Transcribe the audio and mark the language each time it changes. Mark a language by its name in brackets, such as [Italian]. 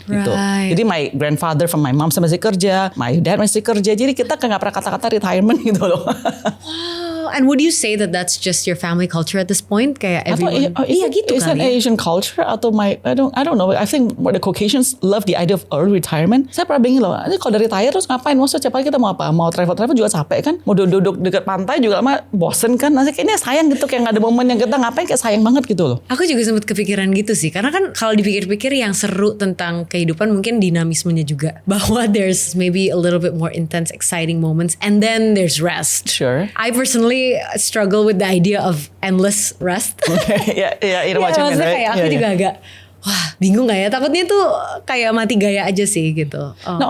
[English] Gitu. Jadi my grandfather from my mom masih kerja, my dad masih kerja. [Indonesian] Jadi kita nggak pernah kata-kata retirement gitu loh. [English] Wow. And would you say that that's just your family culture at this point? [Indonesian] Kayak everyone. Iya gitu [English] is [Indonesian] kali. [English] Is it Asian culture atau I don't know. I think the Caucasians love the idea of early retirement. [Indonesian] Saya pernah bingung loh. Ini kalau udah retire terus ngapain? Maksudnya setiap hari kita mau apa? Mau travel juga capek kan? Mau duduk dekat pantai juga lama bosen kan? Nanti kayaknya sayang gitu kayak nggak ada momen yang kita ngapain kayak sayang banget gitu loh. Aku juga sempat kepikiran gitu sih. Karena kan kalau dipikir-pikir yang seru tentang kehidupan mungkin dinamismenya juga. [English] Bahwa there's maybe a little bit more intense, exciting moments, and then there's rest. Sure. I personally struggle with the idea of endless rest. Okay. Yeah, you know what you mean, right? [Indonesian] Kayak aku juga agak wah bingung gak ya, takutnya tuh kayak mati gaya aja sih gitu. [English] No,